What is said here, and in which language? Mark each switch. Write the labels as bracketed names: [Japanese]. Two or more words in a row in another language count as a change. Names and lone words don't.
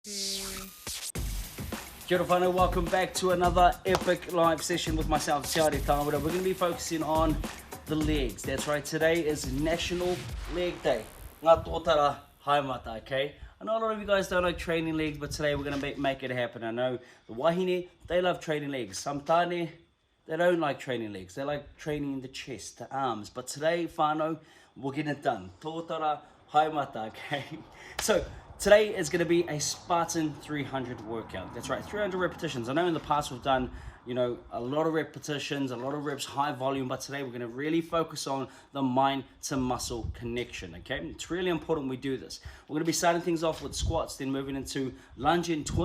[Māori] Kia ora whanau, [English] welcome back to another epic live session with myself, Tiare Tawera. We're going to be focusing on the legs. That's right, today is National Leg Day. [Māori] Ngā tōtara haimata, okay? [English] I know a lot of you guys don't like training legs, but today we're going to make it happen. I know the wahine, they love training legs. Some tāne, they don't like training legs. They like training the chest, the arms. But today, whanau, we're getting it done. [Māori] Tōtara haimata, [English] okay? So, today is going to be a Spartan 300 workout. That's right, 300 repetitions. I know in the past we've done, you know, a lot of repetitions, a lot of reps, high volume, but today we're going to really focus on the mind to muscle connection, okay? It's really important we do this. We're going to be starting things off with squats, then moving into lunge and twist.